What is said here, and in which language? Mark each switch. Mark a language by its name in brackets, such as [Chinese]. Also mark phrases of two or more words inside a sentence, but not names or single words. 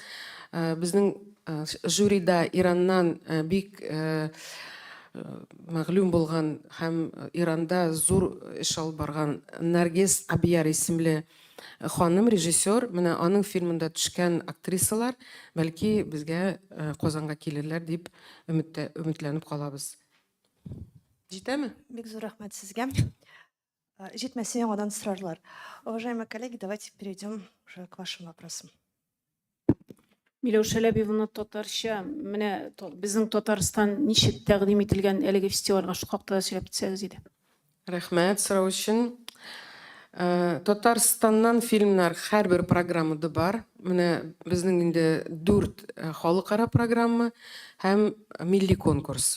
[Tatar] Безнең жюрида Ираннан бик мәгълүм булган һәм Иранда зур эш алып барган Наргиз Абияр исемле ханым режиссер, менә аның фильмында төшкән актрисалар бәлки безгә Казанга килерләр дип өметләнеп калабыз. Җитәме? Бик зур рәхмәт сезгә. Җитмәсә яңадан сорарлар. [Russian] Уважаемые коллеги, давайте перейдем уже к вашим вопросам. [Tatar] Миләүшә Ләбиевна татарча, менә безнең Татарстан ничек тәкъдим ителгән әлеге фестивальгә шу хакта сөйләп төшәгез иде. Рәхмәт сорау өчен. Татарстаннан фильмнар һәрбер программада бар. Менә безнең инде 4 халыкара программа һәм милли конкурс.